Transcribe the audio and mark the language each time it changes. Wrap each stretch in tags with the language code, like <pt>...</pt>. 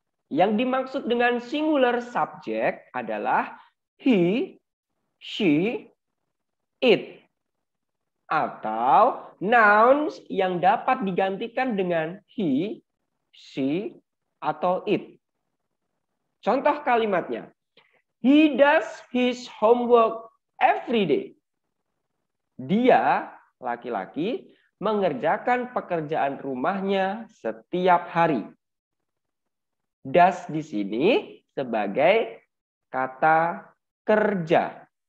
<id>Yang dimaksud dengan singular subject adalah he, she, it. Atau nouns yang dapat digantikan dengan he, she, atau it. Contoh kalimatnya.</id> <en>He does his homework every day.</en> <id>Dia, laki-laki, mengerjakan pekerjaan rumahnya setiap hari. Does di sini sebagai kata kerja.</id>